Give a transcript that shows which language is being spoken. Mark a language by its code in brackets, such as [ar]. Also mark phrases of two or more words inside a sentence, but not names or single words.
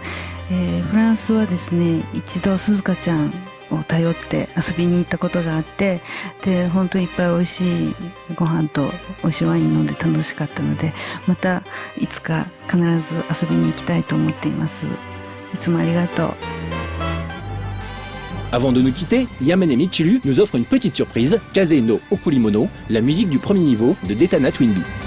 [ja] フランスはですね、一度鈴鹿ちゃんを頼って遊びに行ったことがあって、で本当にいっぱい美味しいご飯と美味しいワイン飲んで楽しかったので、またいつか必ず遊びに行きたいと思っています。いつもありがとう。 [fr] Avant de nous quitter, Yamane Michiru nous offre une petite surprise, Kaze no Okurimono, la musique du premier niveau de Detana Twinbee.